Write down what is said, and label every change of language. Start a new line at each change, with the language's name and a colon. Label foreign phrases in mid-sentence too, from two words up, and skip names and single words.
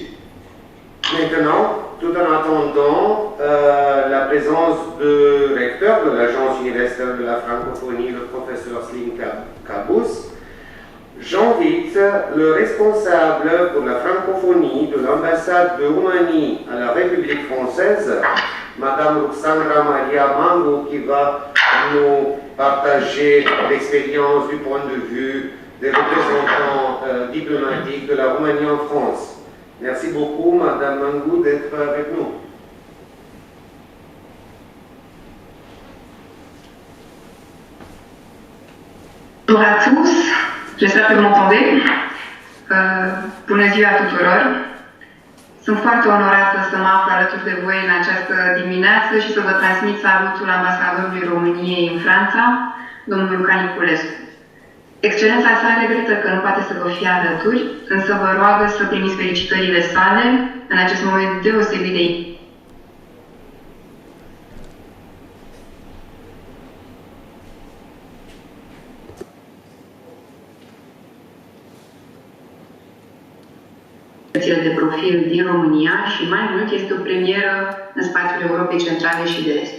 French: Maintenant, tout en attendant la présence du recteur de l'Agence universitaire de la francophonie, le professeur Slim Kalbouz, j'invite le responsable pour la francophonie de l'ambassade de Roumanie à la République française, Madame Ruxandra Maria Mango, qui va nous partager l'expérience du point de vue des représentants diplomatiques de la Roumanie en France. Merci beaucoup, Madame Mangou, d'être avec nous. Bonjour à tous, j'espère que vous m'entendez.
Romanian: Bună ziua tuturor! Sunt foarte onorată să mă aflu alături de voi în această dimineață și să vă transmit salutul ambasadorului României în Franța, domnul Luca Niculescu. Excelența sa regretă că nu poate să vă fie alături, însă vă roagă să primiți felicitările sale în acest moment deosebit de de profil din România și mai mult este o premieră în spațiul Europei Centrale și de Est.